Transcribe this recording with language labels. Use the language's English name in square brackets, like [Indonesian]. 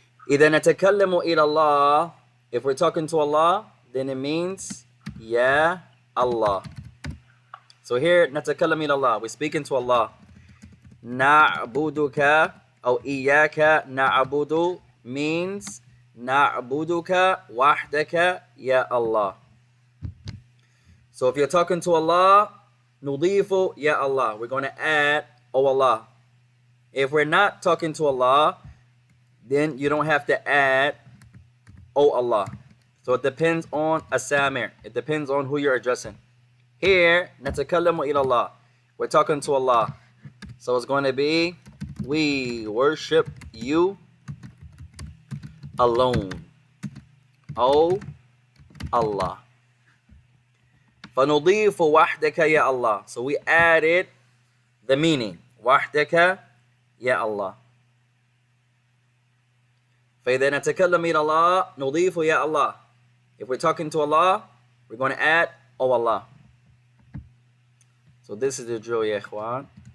[Arabic] إذا نتكلم إلى الله, [English] if we're talking to Allah, then it means Ya Allah. So here, [Arabic] نتكلم إلى الله, [English] we're speaking to Allah. [Arabic] نعبدك أو إياك نعبد [English] means [Arabic] نعبدك وحدك يا Allah. [English] So if you're talking to Allah, [Arabic] نضيف يا Allah, [English] we're going to add O Allah. If we're not talking to Allah, then you don't have to add O Allah. So it depends on asamir. It depends on who you're addressing. Here, [Arabic] نتكلم إلى الله, [English] we're talking to Allah. So it's going to be, we worship you alone, O Allah. [Arabic] فنضيف وحدك يا Allah. [English] So we added the meaning, [Arabic] وحدك يا Allah. فإذا نتكلم إلى الله نضيف يا Allah. [English] If we're talking to Allah, we're going to add O Allah. So this is the drill, يا إخوان.